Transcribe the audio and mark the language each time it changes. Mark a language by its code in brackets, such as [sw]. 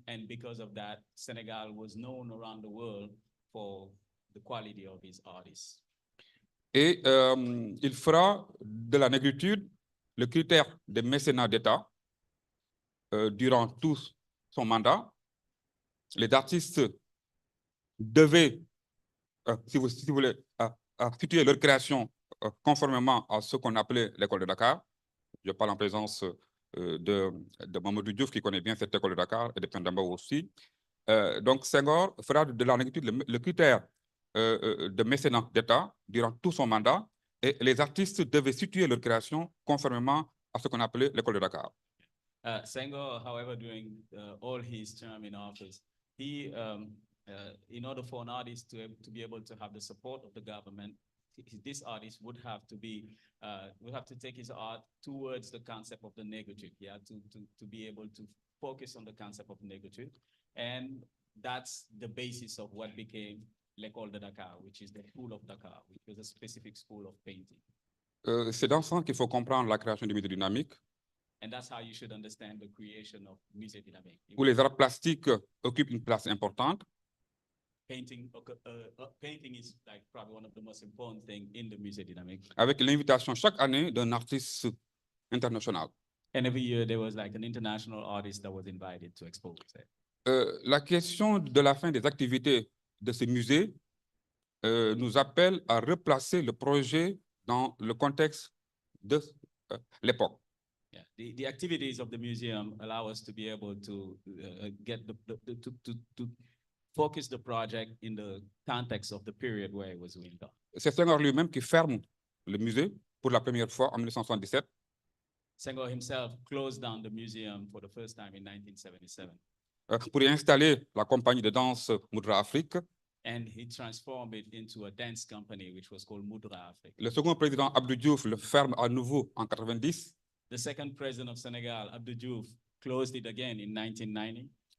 [en] And because of that, Senegal was known around the world for the quality of his artists. [fr] Et il fera de la négritude le critère de mécénat d'État durant tout son mandat. Les artistes devaient, si vous voulez, situer leur création conformément à ce qu'on appelait l'école de Dakar. Je parle en présence de Mamadou Diouf, qui connaît bien cette école de Dakar, et de Pendamba aussi. Donc Senghor fera de la négritude le critère de mécénat d'État durant tout son mandat, et les artistes devaient situer leur création conformément à ce qu'on appelait l'école de Dakar. [en] Senghor, however, during all his term in office, he, in order for an artist to be able to have the support of the government, this artist would have to take his art towards the concept of the négritude, yeah, to be able to focus on the concept of négritude, and that's the basis of what became l'école de Dakar, which is the school of Dakar, which was a specific school of painting. [fr] C'est dans ce sens qu'il faut comprendre la création du musée dynamique. [en] And that's how you should understand the creation of Musée dynamique. [fr] Où les arts plastiques occupent une place importante. [en] Painting is like probably one of the most important things in the Musée dynamique. [fr] Avec l'invitation chaque année d'un artiste international. [en] And every year there was like an international artist that was invited to expose it. [fr] La question de la fin des activités de ces musées nous appelle à replacer le projet dans le contexte de l'époque. [en] Yeah, the activities of the museum allow us to be able to get to focus the project in the context of the period where it was being done. [fr] C'est Senghor lui-même qui ferme le musée pour la première fois en 1977. [en] Senghor himself closed down the museum for the first time in 1977. [fr] Pour y installer la compagnie de danse Moudra Afrique. [en] And he transformed it into a dance company, which was called Moudra Afrique. [fr] Le second président Abdou Diouf le ferme à nouveau en 90. [en] The second president of Senegal, Abdou Diouf, closed it again in 1990.